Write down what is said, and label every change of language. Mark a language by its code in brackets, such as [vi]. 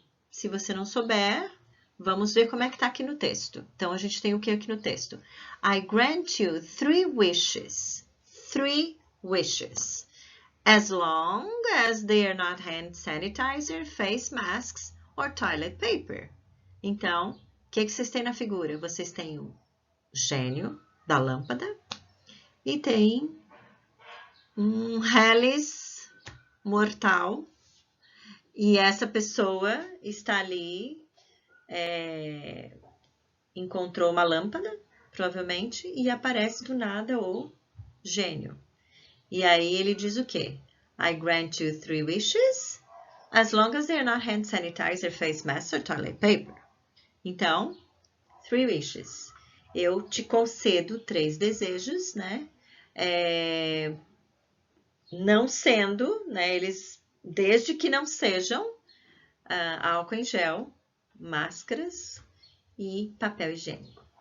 [pt] Se você não souber, vamos ver como é que tá aqui no texto. Então, a gente tem o que aqui no texto? [en] I grant you 3 wishes. 3 wishes. As long as they are not hand sanitizer, face masks or toilet paper. [pt] Então, o que vocês têm na figura? Vocês têm o gênio da lâmpada e tem um hélice mortal. E essa pessoa está ali, encontrou uma lâmpada, provavelmente, e aparece do nada o gênio. E aí ele diz o quê? [en] I grant you 3 wishes, as long as they are not hand sanitizer, face mask or toilet paper. [pt] Então, [en] 3 wishes. [pt] Eu te concedo 3 desejos, né? Não sendo, né? Eles, desde que não sejam álcool em gel, máscaras e papel higiênico.